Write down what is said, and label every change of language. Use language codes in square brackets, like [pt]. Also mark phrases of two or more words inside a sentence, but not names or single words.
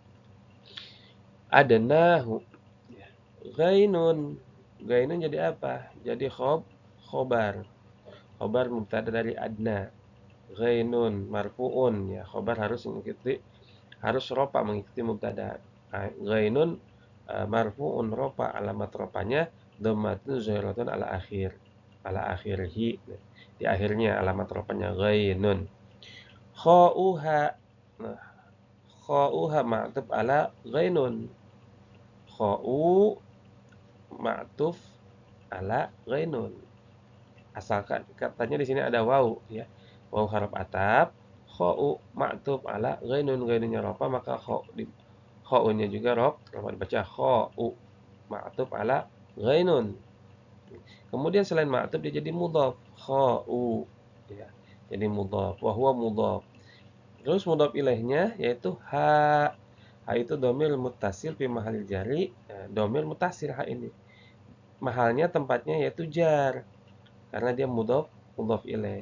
[ar] Adnahu, ya. Ghainun. [id] Ghainun jadi apa? Jadi [ar] خبر مبتدأ [id] dari adna. [ar] غينٌ مرفوعٌ, [id] ya, khobar harus rofa mengikuti mubtada. [ar] غينٌ مرفوعٌ [id] rofa, alamat rofanya [ar] ضمةٌ ظاهرةٌ على آخره, [id] di akhirnya alamat rofanya ghainun. [ar] Kha'uha. Nah, خاؤها معطوف على غين. خاء معطوف على غين. [id] Asalkan katanya di sini ada waw, ya. [ar] واو حرف عطف, خاء معطوف على غين, [id] ghainunnya rofa, maka kha'unya juga rofa dibaca [ar] خاء معطوف على غين. [id] Kemudian selain ma'tuf dia jadi mudhaf, kha'u, ya. Jadi mudhaf, [ar] وهو مضاف. [id] Terus mudhaf ilaihnya yaitu ha. Ha itu [ar] ضمير متصل في محل جر, ضمير متصل [id] ha ini. Mahalnya tempatnya yaitu jar, karena dia [ar] مضاف إليه.